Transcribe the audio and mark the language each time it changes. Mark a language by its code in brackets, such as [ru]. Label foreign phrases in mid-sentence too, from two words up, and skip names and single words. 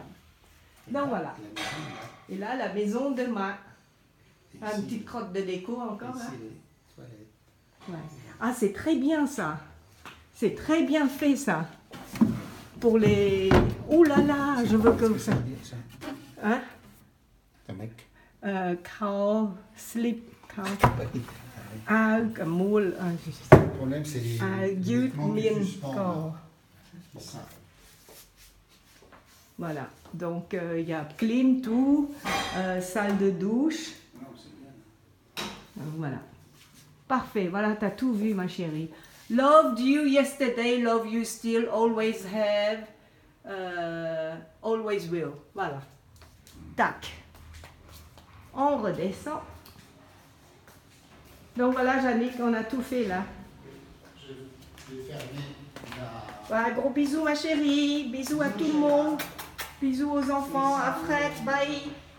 [fr] Donc voilà. Et là, la maison de ma. Une petite crotte de déco encore là. Ouais. Ah, c'est très bien ça. C'est très bien fait ça. Pour les... Oh là là, je veux comme ça. Hein? Un mec. เขาสลิปเขากับมูล Le problème, c'est les. ยืดเมียนก่อ C'est ça. Voilà, donc il y a clim, tout, salle de douche. Voilà. Parfait, voilà, tu as tout vu ma chérie. [en] Loved you yesterday, love you still, always have, always will. [fr] Voilà. Tac. On redescend. Donc voilà, Jannick, on a tout fait là. Je vais fermer la. Voilà, gros bisous ma chérie, bisous à tout le monde, bisous aux enfants, à Fred, bye.